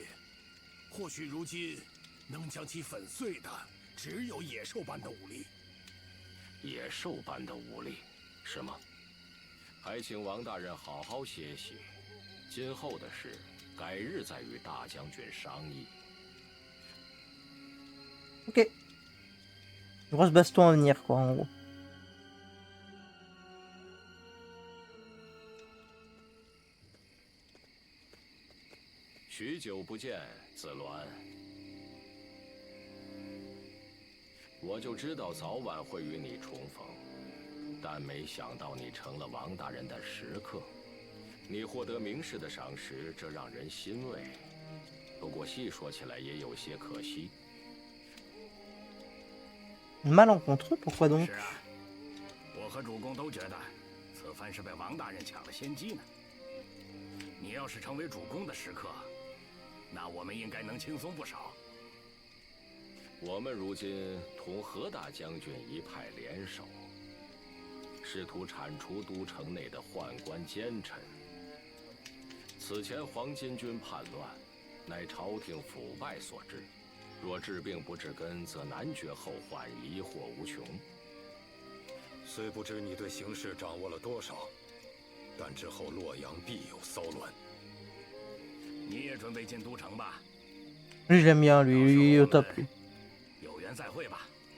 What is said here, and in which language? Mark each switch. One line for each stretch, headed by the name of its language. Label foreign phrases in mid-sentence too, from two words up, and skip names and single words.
Chinese: 或许如今能将其粉碎的，只有野兽般的武力。野兽般的武力，是吗？还请王大人好好歇息，今后的事，改日再与大将军商议。
French: Ok. Grosse baston à venir, quoi, en gros.
Chinese: 许久不见，子鸾。我就知道早晚会与你重逢，但没想到你成了王大人的食客。你获得名士的赏识，这让人欣慰。不过细说起来也有些可惜。
French: Malencontreux, pourquoi donc?
Chinese: 是啊，我和主公都觉得，此番是被王大人抢了先机呢。你要是成为主公的时刻，那我们应该能轻松不少。我们如今同何大将军一派联手，试图铲除都城内的宦官奸臣。此前黄巾军叛乱，乃朝廷腐败所致。若治病不治根，则难绝后患，疑惑无穷。虽不知你对形势掌握了多少，但之后洛阳必有骚乱。你也准备进都城吧？
French: Lui, je l'aime bien, lui, il est au top, lui.
Chinese: 有缘再会吧。